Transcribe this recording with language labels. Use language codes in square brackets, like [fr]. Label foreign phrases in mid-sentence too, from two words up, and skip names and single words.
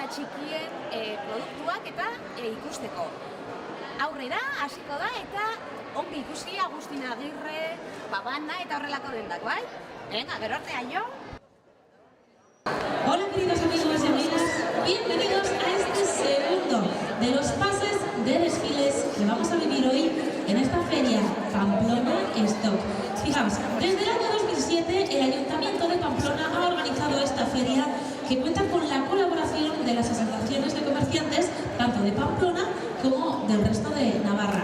[eu] dakien produktuak eta ikusteko. Aurrera, hasiko da eta ongi ikusi Agustin Agirre, Pavana eta horrelako dendak, bai? Venga, gero arte, aio! [es] Hola queridos amigos y amigas, bienvenidos a este segundo de los pases de desfiles que vamos a vivir hoy en esta feria Pamplona Stock. Fijaos, desde el año 2007 el Ayuntamiento de Pamplona ha organizado esta feria que cuenta con la colaboración de las asociaciones de comerciantes tanto de Pamplona como del resto de Navarra.